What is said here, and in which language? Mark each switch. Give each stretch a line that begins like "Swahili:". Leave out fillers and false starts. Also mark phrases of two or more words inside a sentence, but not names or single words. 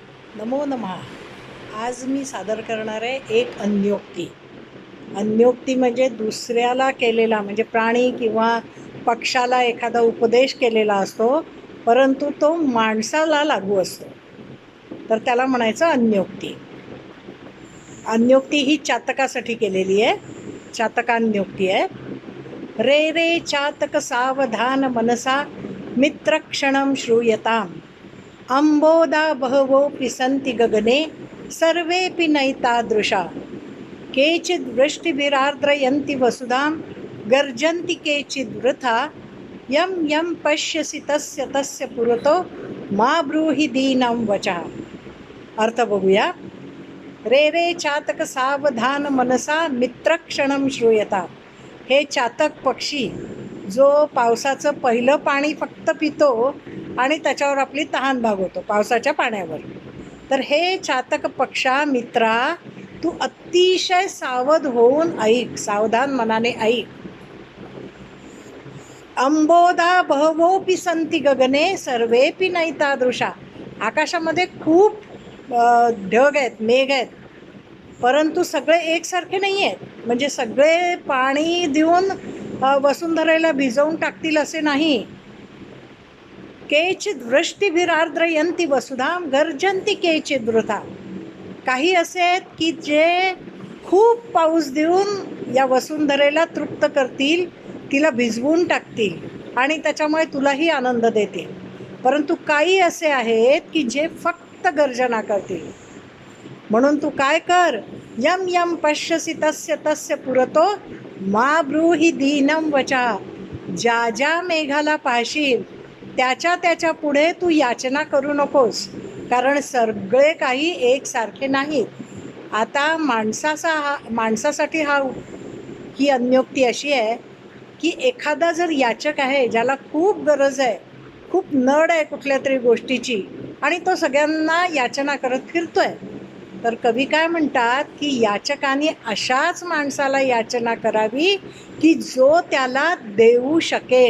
Sanskrit: नमो नमः.
Marathi: आज मी सादर करणार आहे एक अन्योक्ती. अन्योक्ती म्हणजे दुसऱ्याला केलेला, म्हणजे प्राणी किंवा पक्षाला एखादा उपदेश केलेला असतो, परंतु तो माणसाला लागू असतो, तर त्याला म्हणायचं अन्योक्ती. अन्योक्ती ही चातकासाठी केलेली आहे. चातकान्योक्ती आहे.
Sanskrit: रे रे चातक सावधान मनसा मित्रक्षणं श्रूयताम् अंबोदा बहवोऽपि सन्ति गगने सर्वेऽपि नैतादृशा केचिद् वृष्टिभिरार्द्रयन्ति वसुधां गर्जन्ति केचिद् वृथा यं यं पश्यसि तस्य तस्य पुरतो मा ब्रूहि दीनं वचः.
Marathi: अर्थ बघूया.
Sanskrit: रे रे चातक सावधान मनसा मित्रक्षणं श्रूयता.
Marathi: हे चातक पक्षी जो पावसाचं पहिलं पाणी फक्त पितो आणि त्याच्यावर आपली तहान भागवतो पावसाच्या पाण्यावर, तर हे चातक पक्षा मित्रा, तू अतिशय सावध होऊन ऐक, सावधान मनाने ऐक.
Sanskrit: अंबोदा बहवोपि संती गगने सर्वेपि नैतादृशा.
Marathi: आकाशामध्ये खूप ढग आहेत, मेघ आहेत, परंतु सगळे एकसारखे नाही आहेत. म्हणजे सगळे पाणी देऊन वसुंधरेला भिजवून टाकतील असे नाही.
Sanskrit: केचिद वृष्टिभिरार्द्रयन्ति वसुधाम गर्जन्ति केचिद वृथा.
Marathi: काही असे आहेत की जे खूप पाऊस देऊन या वसुंधरेला तृप्त करतील, तिला भिजवून टाकतील आणि त्याच्यामुळे तुलाही आनंद देतील. परंतु काही असे आहेत की जे फक्त गर्जना करतील. म्हणून तू काय कर,
Sanskrit: यम यम पश्यसि तस्य तस्य पुरतो मा ब्रूहि दीनं वचा.
Marathi: ज्या ज्या मेघाला पाहशील त्याच्या त्याच्या पुढे तू याचना करू नकोस, कारण सगळे काही एकसारखे नाहीत. आता माणसासाठी ही अन्योक्ती अशी आहे की एखादा जर याचक आहे, ज्याला खूप गरज आहे, खूप नड आहे कुठल्या तरी गोष्टीची, आणि तो सगळ्यांना याचना करत फिरतोय, तर कवी काय म्हणतात की याचकाने अशाच माणसाला याचना करावी की जो त्याला देऊ शकेल.